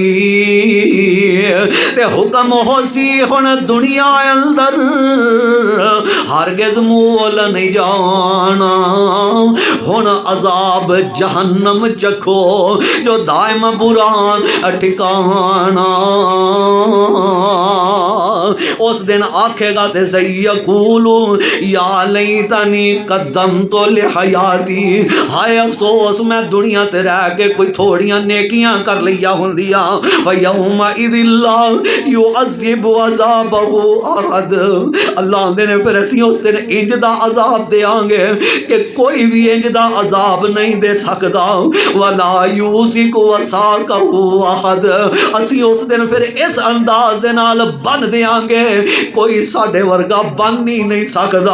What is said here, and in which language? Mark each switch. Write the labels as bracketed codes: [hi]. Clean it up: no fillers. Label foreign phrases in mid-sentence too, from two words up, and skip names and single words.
[pa] تے حکم ہوسی ہݨ دنیا اندر ہرگز مول نہیں جانا، ہݨ عذاب جہنم چکھو جو دائم برا ٹھکانا. اس دن آکھے گا تے سہی [ar] يقول يا ليتني قدمت لحياتي, [pa] ہائے افسوس میں دنیا تے رہ کے کوئی تھوڑیاں نیکیاں کر لیا ہندیاں. [ar] ويومئذ لا يعذب عذابه أحد, [pa] اللہ آندے نے پھر اسیں اس دن انج دا عذاب دیں گے کہ کوئی وی انج دا عذاب نہیں دے سکدا. [ar] ولا يوثق وثاقه أحد, [pa] اسیں اس دن پھر اس انداز دے نال بن دیں گے کوئی ساڈے ورگا بن ہی نہیں سکدا.